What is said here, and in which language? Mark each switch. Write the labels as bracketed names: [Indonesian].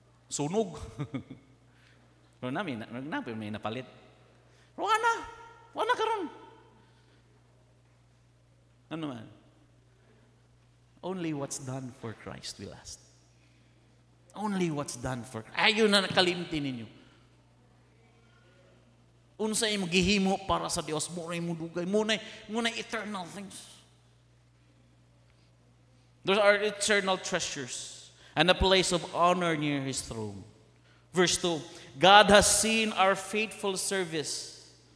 [Cebuano] Sunog. Pero may napalit. Wala karon. Ano man? [English] Only what's done for Christ will last. Only what's done for Christ. [Cebuano] Ayun na nakalimti ninyo. Unsa imo gihimo para sa Dios, mo ray mo dugay, mo na [English] eternal things. Those are eternal treasures and a place of honor near His throne. Verse 2, God has seen our faithful service.